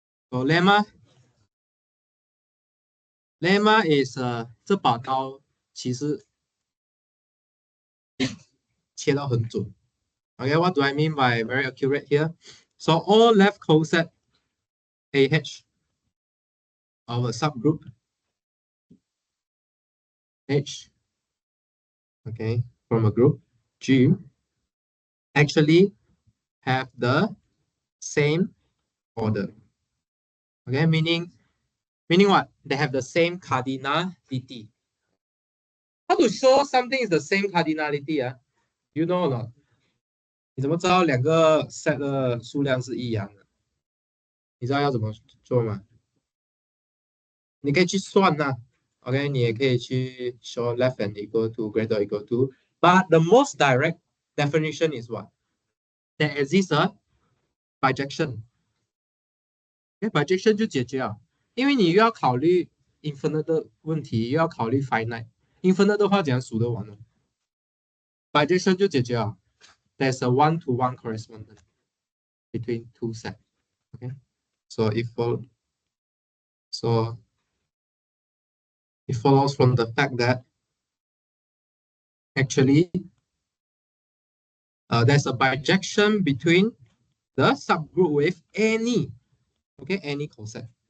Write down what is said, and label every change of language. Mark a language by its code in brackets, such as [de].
[en] So lemma is [zh] 这把刀其实切到很准。 [en] Okay, what do I mean by very accurate here? So all left coset AH of a subgroup H, okay, from a group G actually have the same order. Okay, meaning what? They have the same cardinality. How to show something is the same cardinality? You know or not? [zh] 你怎么知道两个 set 的数量是一样的？你知道要怎么做吗？你可以去算OK， 你也可以去 [en] show left and equal to greater or equal to. But the most direct definition is what? There exists a bijection. [zh] Bijection 就解决了，因为你又要考虑 infinite 的问题，又要考虑 finite。infinite 的话怎样数得完呢？ Bijection 就解决了。 [en] There's a one-to-one correspondence between two sets. Okay, so it follows from the fact that actually there's a bijection between the subgroup with any coset.